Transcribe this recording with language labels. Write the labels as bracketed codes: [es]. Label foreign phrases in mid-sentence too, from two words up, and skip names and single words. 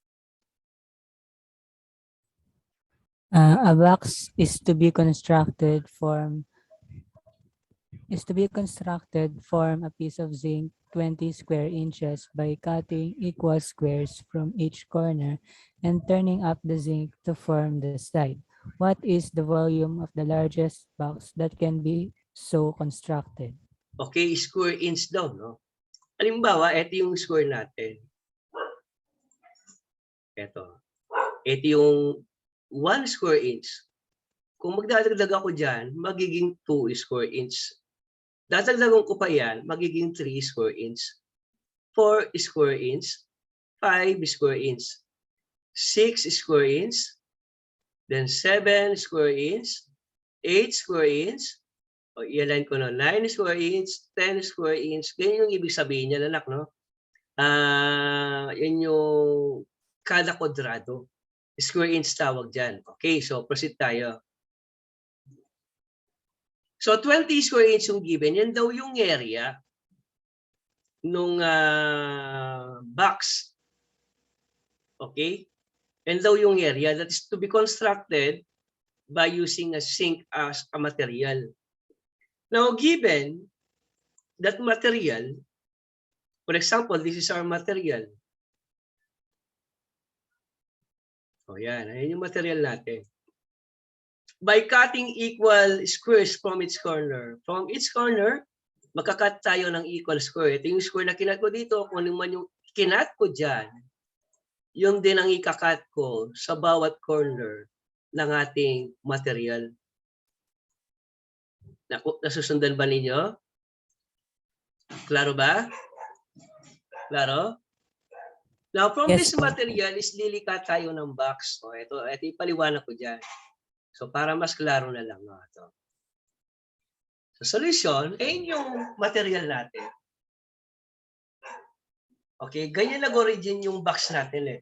[en] A box is to be constructed from a piece of zinc 20 square inches by cutting equal squares from each corner and turning up the zinc to form the side. What is the volume of the largest box that can be so constructed? Okay, square inch daw, no? [tl] Halimbawa, ito yung square natin. Ito. Ito yung 1 square inch. Kung magdadagdag ako dyan, magiging 2 [en] square inch. [tl] Dadagdagan ko pa yan, magiging 3 [en] square inch. 4 square inch. 5 square inch. 6 square inch. Then 7 square inch. 8 square inch. [tl] O, i-align ko na 9 [en] square inch, [tl] 10 [en] square inch. [tl] Ganyan yung ibig sabihin niya, anak, no? Yan yung kada kwadrado. [en] Square inch [tl] tawag dyan. [en] Okay, so proceed tayo. [tl] So 20 [en] square inch [tl] yung given, yan daw yung area nung box. [en] Okay? [tl] Yan daw yung [en] area that is to be constructed by using a zinc as a material. Now, given that material, for example, this is our material. [tl] O yan, ayan yung material natin. [en] By cutting equal squares from each corner. From each corner, [tl] magkakat tayo ng [en] equal square. [tl] Ito yung square na kinat ko dito. Kung ano man yung kinat ko dyan, yung din ang ikakat ko sa bawat corner ng ating material. Nasusundan ba ninyo? Klaro ba? Klaro? [en] Now, from Yes, this [tl] po. [en] material is [tl] lilikat tayo ng box. O, ito ipaliwanag ko dyan. So, para mas klaro na lang. No, ito. [en] So, solution, [tl] yung material natin. Okay, ganyan nag-origin yung box natin eh.